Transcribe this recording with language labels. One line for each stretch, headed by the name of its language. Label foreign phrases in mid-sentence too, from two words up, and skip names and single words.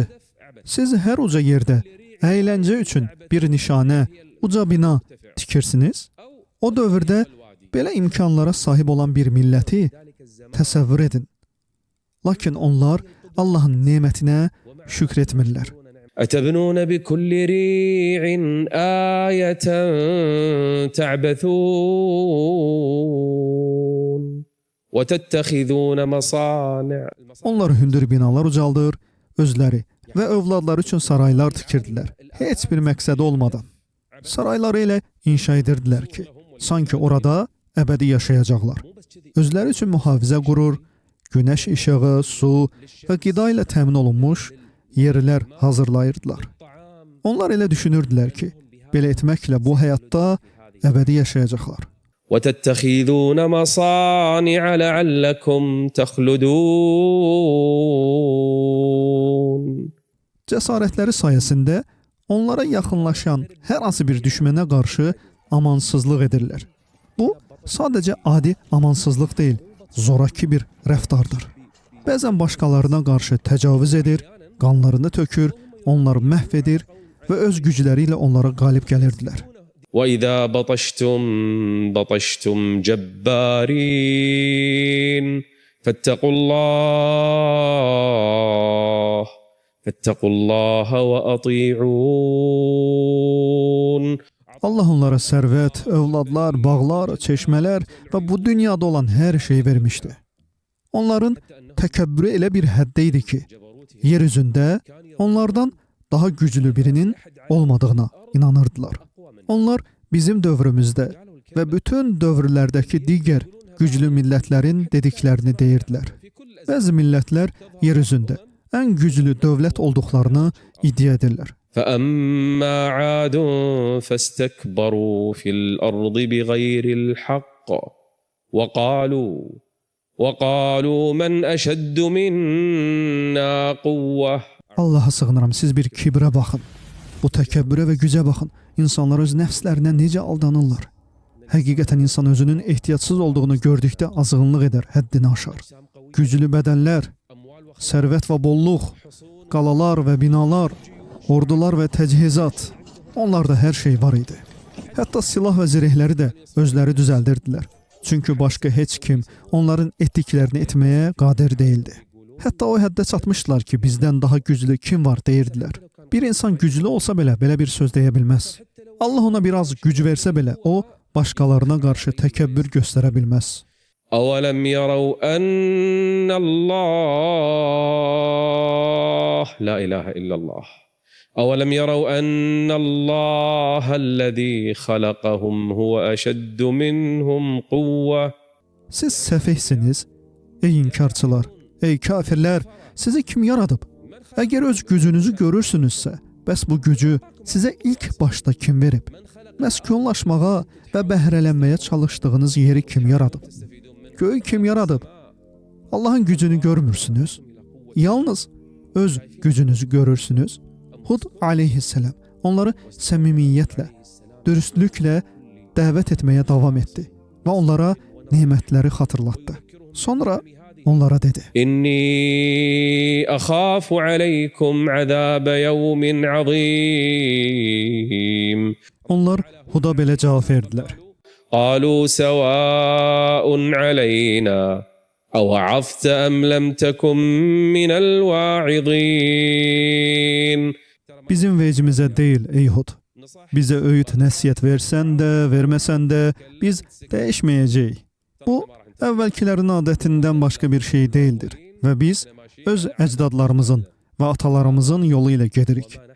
Azerbaijani: Siz hər uca yerdə əyləncə üçün bir nişanə, uca bina tikirsiniz. O dövrdə belə imkanlara sahib olan bir milləti təsəvvür edin. Lakin onlar Allahın nemətinə şükr etmirlər.
Arabic: أتبنون بكل ريع آية تعبثون وتتخذون مصانع.
Azerbaijani: Onlar hündür binalar ucaldır, özləri və övladları üçün saraylar tikirdilər. Heç bir məqsədi olmadan. Sarayları elə inşa edirdilər ki, sanki orada əbədi yaşayacaqlar. Özləri üçün mühafizə qurur, günəş işığı, su və qida ilə təmin olunmuş yerlər hazırlayırdılar. Onlar elə düşünürdülər ki, belə etməklə bu həyatda əbədi yaşayacaqlar.
Arabic: وتتخذون مصانع لعلكم تخلدون.
Azerbaijani: Cəsarətləri sayəsində onlara yaxınlaşan hər hansı bir düşmənə qarşı amansızlıq edirlər. Bu sadəcə adi amansızlıq deyil, zoraki bir rəftardır. Bəzən başqalarına qarşı təcavüz edir, qanlarını tökür, onları məhv edir və öz gücləri ilə onlara qalib gəlirdilər.
Arabic: وإذا بطشتم بطشتم جبارين فاتقوا الله وأطيعون.
Azerbaijani: Allah onlara sərvət, övladlar, bağlar, çeşmələr və bu dünyada olan hər şeyi vermişdi. Onların təkəbbürü elə bir həddə idi ki, yer üzündə onlardan daha güclü birinin olmadığına inanırdılar. Onlar bizim dövrümüzdə və bütün dövrlərdəki digər güclü millətlərin dediklərini deyirdilər. Bəzi millətlər yer üzündə ən güclü dövlət olduqlarını iddia edirlər.
Arabic: فأما عاد فاستكبروا في الأرض بغير الحق وقالوا من أشد منا قوة.
Azerbaijani: Allaha sığınıram, siz bir kibrə baxın. Bu təkəbbürə və gücə baxın. İnsanlar öz nəfslərinə necə aldanırlar. Həqiqətən insan özünün ehtiyatsız olduğunu gördükdə azğınlıq edər, həddini aşar. Güclü bədənlər, sərvət və bolluq, qalalar və binalar, ordular və təcihizat, onlarda hər şey var idi. Hətta silah və zirehləri də özləri düzəldirdilər. Çünki başqa heç kim onların etdiklərini etməyə qadir deyildi. Hətta o həddə çatmışdılar ki, bizdən daha güclü kim var deyirdilər. Bir insan güclü olsa belə bir söz deyə bilməz. Allah ona biraz güc versə belə, o başqalarına qarşı təkəbbür göstərə bilməz.
Arabic: أولم يروا أن الله لا إله إلا الله أولم يروا أن الله الذي خلقهم هو أشد منهم قوة.
Azerbaijani: Siz səfehsiniz, ey inkarçılar, ey kafirlər, sizi kim yaradıb? Əgər öz gücünüzü görürsünüzsə, bəs bu gücü sizə ilk başda kim verib? Məskunlaşmağa və bəhrələnməyə çalışdığınız yeri kim yaradıb? Göyü kim yaradıb? Allahın gücünü görmürsünüz. Yalnız öz gücünüzü görürsünüz. Hud aleyhisselam onları səmimiyyətlə, dürüstlüklə dəvət etməyə davam etdi və onlara nemətləri xatırlatdı. Sonra onlara dedi:
Arabic: إني أخاف عليكم عذاب يوم عظيم.
Azerbaijani: Onlar Huda belə cavab verdilər:
Arabic: قالوا سواء علينا أوعظت أم لم تكن من الواعظين.
Azerbaijani: Bizim vecimizə deyil ey Hud. Bizə öyüd nəsihət versən də, verməsən də biz dəyişməyəcəyik. Bu əvvəlkilərin adətindən başqa bir şey deyildir və biz öz əcdadlarımızın və atalarımızın yolu ilə gedirik.